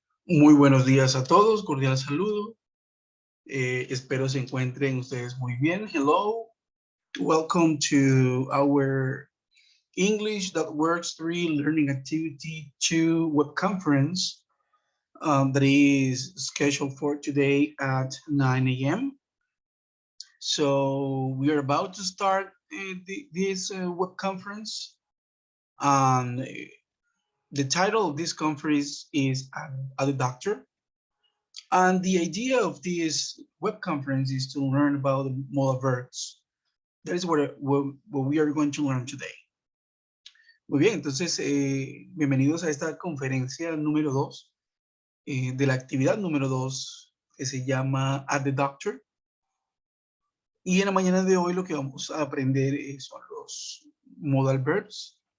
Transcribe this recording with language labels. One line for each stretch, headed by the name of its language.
Spanish: Muy buenos días a todos, cordial saludo. Espero se encuentren ustedes muy bien.
English: Hello, welcome to our English That Works 3 Learning Activity 2 web conference that is scheduled for today at 9 a.m. So we are about to start this web conference. The title of this conference is At the Doctor. And the idea of this web conference is to learn about the modal verbs. That is what we are going to learn today.
Spanish: Muy bien, entonces, bienvenidos a esta conferencia número 2 de la actividad número 2 que se llama At the Doctor. Y en la mañana de hoy lo que vamos a aprender son los modal verbs.